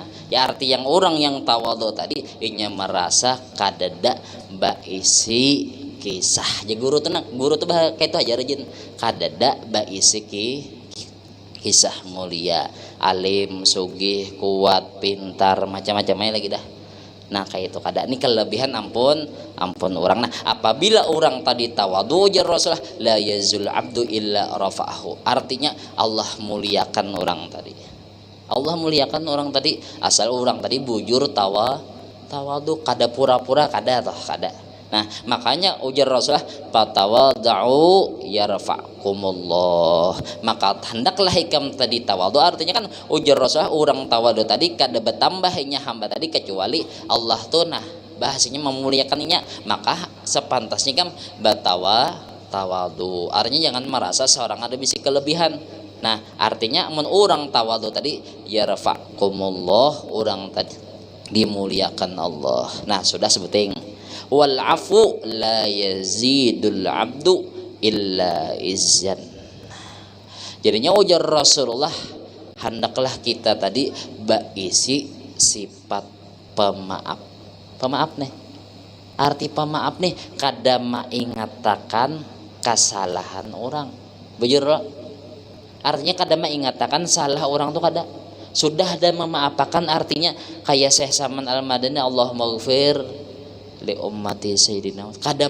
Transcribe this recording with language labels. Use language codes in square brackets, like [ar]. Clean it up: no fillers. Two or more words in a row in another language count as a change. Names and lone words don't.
[bjn] ya arti yang orang yang tawadhu tadi inya merasa kadada isi kisah aja guru tuh kayak itu aja rajin kadada isi kisah mulia alim sugih kuat pintar macam-macamnya lagi dah nah kayak itu kada ini kelebihan ampun orang nah apabila orang tadi tawadhu jar Rasulullah [ar] لا يزال العبد إلا رفعه [bjn] artinya Allah muliakan orang tadi asal orang tadi bujur tawadhu kada pura-pura kada nah makanya ujar Rasulullah [ar] فتواضعوا يرفعكم الله [bjn] maka hendaklah hikam tadi tawadhu artinya kan ujar Rasulullah orang tawadhu tadi kada bertambahnya hamba tadi kecuali Allah tuh nah bahasanya memuliakannya maka sepantasnya kan tawadhu artinya jangan merasa seorang ada bisi kelebihan nah artinya mun orang tawadhu tadi yarfa'kumullah orang tadi dimuliakan Allah nah sudah sebuting [ar] والعفو لا يزيد العبد إلا عزا [bjn] jadinya ujar Rasulullah hendaklah kita tadi isi sifat pemaaf nih arti pemaaf nih kada mengatakan kesalahan orang bujur artinya kada mengatakan salah orang tuh kada sudah ada memaafkan artinya kayak Syekh Saman Al-Madani [ar] اللهم اغفر لأمتي سيدنا [bjn] kada